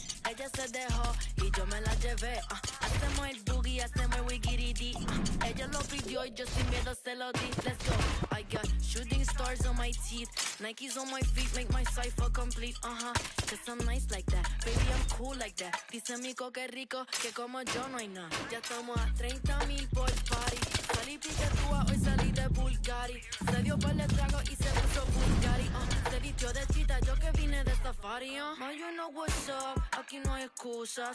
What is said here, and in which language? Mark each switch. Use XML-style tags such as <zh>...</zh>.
<es>Ella se dejó y yo me la llevé. Hacemos el boogie, hacemos el wiggity. Ella lo pidió y yo sin miedo se lo di.</es> <en>Let's go. I got shooting stars on my teeth. Nikes on my feet make my cipher complete. Cause I'm nice like that. Baby, I'm cool like that.</en> <es>Dice Mico que rico, que como yo no hay nada. Ya estamos a 30,000 por party. Salí piquetúa, hoy salí de Bulgari. Se dio par de trago y se puso Bulgari. Se vistió de chita, yo que vine de safari.</es> <en>Ma, you know what's up,</en> <es>aquí no hay excusa.</es>